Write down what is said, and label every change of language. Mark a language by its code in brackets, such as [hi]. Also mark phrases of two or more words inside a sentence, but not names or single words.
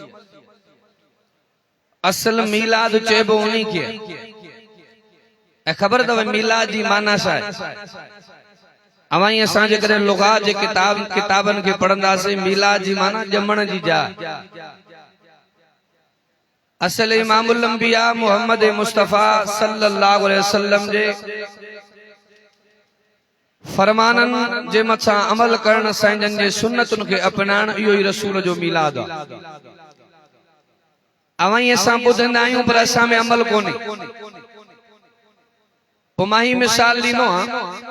[sd] असल मीलाद चइबो उन्हीं खे ऐं ख़बर अथव मीलाद जी माना छा आहे। अवां असां जेकॾहिं लुग़ात जे किताबनि खे पढ़ंदासीं, मीलाद जी माना ॼमण जी जाइ। असल इमामुल अंबिया मोहम्मद मुस्तफ़ा [ar] صلى الله عليه وسلم [sd] जे फरमानन जे मथां अमल करण, साईंजन जे सुन्नतुनि खे अपनाइण, इहो ई रसूल जो मीलाद आहे। अवां असां ॿुधंदा आहियूं पर असां में अमल कोन्हे। पोइ मां ही मिसाल ॾींदो आहियां।